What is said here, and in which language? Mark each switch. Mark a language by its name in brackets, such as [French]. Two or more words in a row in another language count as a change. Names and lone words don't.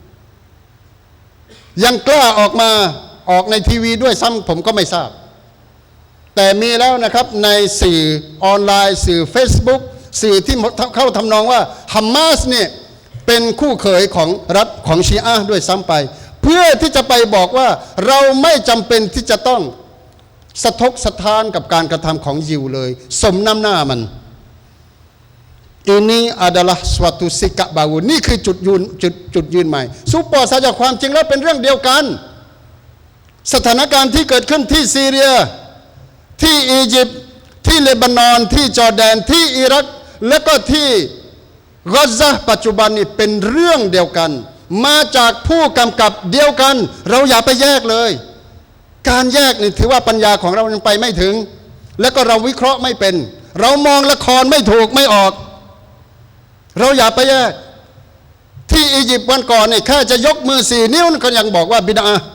[Thai] ยังกล้าออกในทีวีด้วยซ้ำผมก็ไม่ทราบแต่มีแล้วนะครับในสื่อออนไลน์สื่อ Facebook สื่อที่เข้าทำนองว่าฮามาสเนี่ยเป็นคู่เขยของรัฐของชีอะห์ด้วยซ้ำไปเพื่อที่จะไปบอกว่าเราไม่จำเป็นที่จะต้องสะทกสะท้านกับการกระทำของยิวเลยสมน้ำหน้ามัน [Malay] ini adalah suatu sikap baru [Thai] นี่คือจุดยืนใหม่ซุปเปอร์ซาจากความจริงแล้วเป็นเรื่องเดียวกันสถานการณ์ที่เกิดขึ้นที่ซี เรียที่อียิปต์ที่เลบานอนที่จอร์แดนที่อิรักและก็ที่กาซาปัจจุบันนี้เป็นเรื่องเดียวกันมาจากผู้กำกับเดียวกันเราอย่าไปแยกเลยการแยกนี่ถือว่าปัญญาของเรายังไปไม่ถึงและก็เราวิเคราะห์ไม่เป็นเรามองละครไม่ถูกไม่ออกเราอย่าไปแยกที่อียิปต์วันก่อนนี่แค่จะยกมือ4 นิ้วก็ยังบอกว่าบิดา